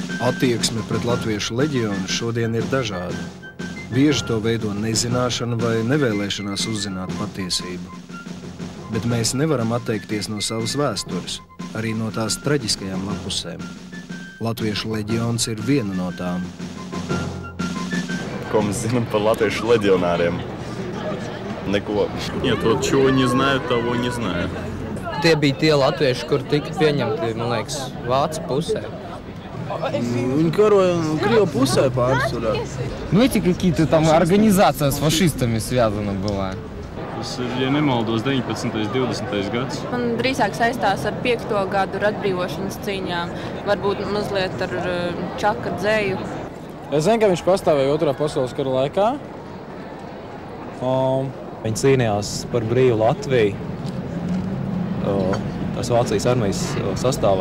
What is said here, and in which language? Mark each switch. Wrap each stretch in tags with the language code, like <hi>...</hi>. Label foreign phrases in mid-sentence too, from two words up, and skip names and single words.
<lv>Attieksme pret latviešu leģionu šodien ir dažāda. Bieži to veido nezināšana vai nevēlēšanās uzzināt patiesību. Bet mēs nevaram atteikties no savas vēstures, arī no tās traģiskajām lapusēm. Latviešu leģions ir viena no tām. Ko mēs zinām par latviešu leģionāriem? Neko.</lv> <ru>Нет, вот чего не знаю, того не знаю.</ru> <lv>Tie bija tie latvieši, kur tika pieņemti, man liekas, Vācu pusē. Viņi karoja Крievu pusē pārsvarā.</lv> <ru>Ну, эти какие-то там организация с фашистами связана была.</ru> <lv>Tas ir, ja nemaldos, 19. 20. gads. Man drīzāk saistās ar 5. gadu atbrīvošanas cīņām, varbūt mazliet ar Čaka dzēju. Es zinu, ka viņš pastāvēja Otrā pasaules kara laikā. Viņi cīnījās par brīvu Latviju, tās Vācijas armijas sastāvā.</lv>